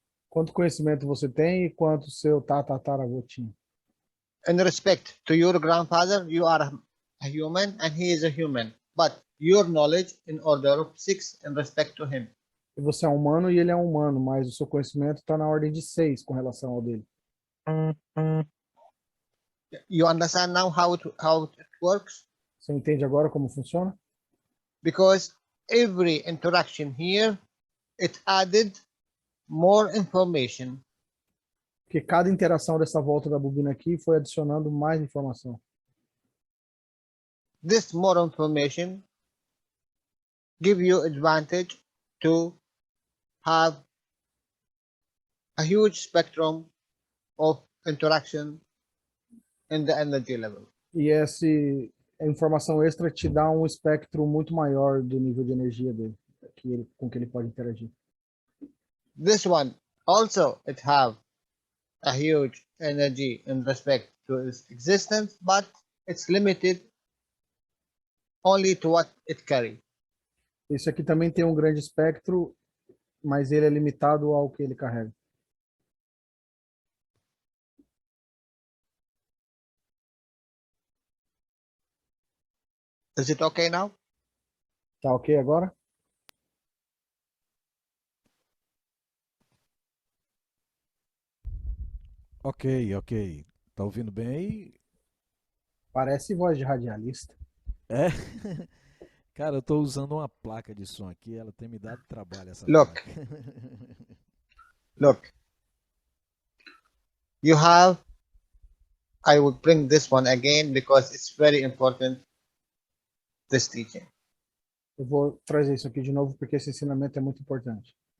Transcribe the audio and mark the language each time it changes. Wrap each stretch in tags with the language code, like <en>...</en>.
<pt>Quanto conhecimento você tem e quanto o seu tataravô tinha.</pt> <en>In respect to your grandfather, you are a human and he is a human. But your knowledge in order of 6 in respect to him.</en> <pt>E você é humano e ele é humano, mas o seu conhecimento está na ordem de 6 com relação ao dele.</pt> <en>You understand now how it works?</en> <pt>Você entende agora como funciona?</pt> <en>Because every interaction here, it added more information.</en> <pt>Porque cada interação dessa volta da bobina aqui foi adicionando mais informação.</pt> <en>This more information give you advantage to have a huge spectrum of interaction in the energy level.</en> <pt>E essa informação extra te dá um espectro muito maior do nível de energia dele, com que ele pode interagir.</pt> <en>This one also it have a huge energy in respect to its existence, but it's limited only to what it carry.</en> <pt>Esse aqui também tem um grande espectro, mas ele é limitado ao que ele carrega.</pt> <en>Is it okay now?</en> <pt>Tá ok agora? Ok, ok. Tá ouvindo bem aí? Parece voz de radialista. É? Cara, eu tô usando uma placa de som aqui, ela tem me dado trabalho essa</pt> <en>Look.</en> <pt>placa.</pt> <en>Look, you have, I will bring this one again because it's very important, this teaching.</en> <pt>Eu vou trazer isso aqui de novo porque esse ensinamento é muito importante.</pt>